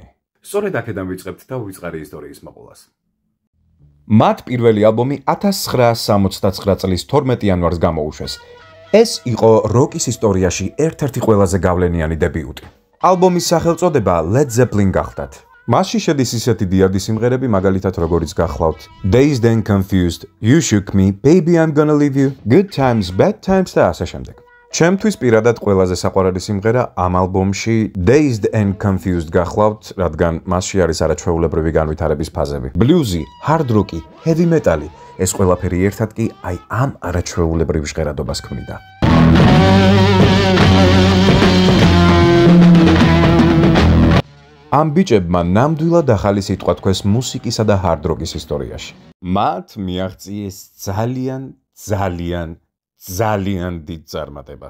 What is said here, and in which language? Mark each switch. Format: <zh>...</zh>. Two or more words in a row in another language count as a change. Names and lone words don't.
<ka>სწორედ აქედან ვიწყებთ და ვიწყარი ისტორიის მოყოლას. მათ პირველი ალბომი 1969 წლის 12 იანვარს გამოუშვეს. ეს იყო როკის ისტორიაში ერთ-ერთი ყველაზე გავლენიანი დებიუტი. ალბომის სახელწოდება Led Zeppelin გახლდათ. მასში შედის ისეთი დიადი სიმღერები, მაგალითად როგორიც გახლავთ Dazed and Confused, You Shook Me, Baby I'm Gonna Leave You, Good Times, Bad Times და ასე შემდეგ. ჩემთვის პირადად ყველაზე საყვარელი სიმღერა ამ ალბომში Dazed and Confused გახლავთ, რადგან მასში არის არაჩვეულებრივი განვითარების ფაზები. Bluesy,</ka> <en>hard rock-ი, heavy metal-ი,</en> <ka>ეს ყველაფერი ერთად კი აი ამ არაჩვეულებრივ ჟღერადობას ქმნიდა. ამ ბიჭებმა ნამდვილად ახალი სიტყვა თქვეს მუსიკისა და</ka> <en>hard rock-ის</en> <ka>ისტორიაში. მათ მიაღწიეს ძალიან დიდ წარმატებას.</ka>